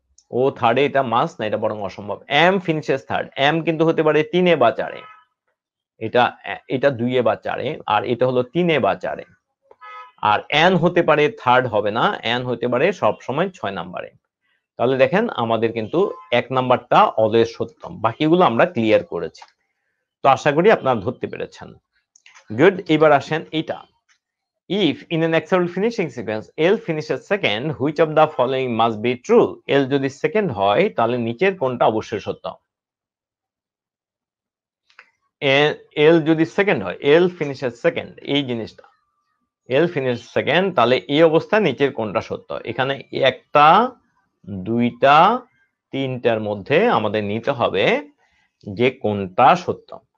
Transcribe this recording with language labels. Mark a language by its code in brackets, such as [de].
[bn] ও থার্ডে এটা মাস্ট না, এটা বরং অসম্ভব। [en] M finishes third, [bn] এম কিন্তু হতে পারে 3-এ বা 4-এ, এটা 2-এ বা 4-এ, আর এটা হলো 3-এ বা 4-এ। আর এন হতে পারে থার্ড হবে না, এন হতে পারে সব সময় 6 নাম্বারে। তাহলে দেখেন আমাদের কিন্তু 1 নাম্বারটা অলওয়েজ সত্য, বাকিগুলো আমরা ক্লিয়ার করেছি। তো আশা করি আপনারা ধরতে পেরেছেন। গুড, এবার আসেন এটা। [en] If in an acceptable finishing sequence L finishes second, which of the following must be true? [bn] L যদি সেকেন্ড হয় তাহলে নিচের কোনটা অবশ্যই সত্য? L যদি সেকেন্ড হয়, [en] L finishes second, [bn] এই জিনিসটা L finishes second, তাহলে এই অবস্থা নিচের কোনটা সত্য? এখানে একটা, দুইটা, তিনটার মধ্যে আমাদের নিতে হবে যে কোনটা সত্য।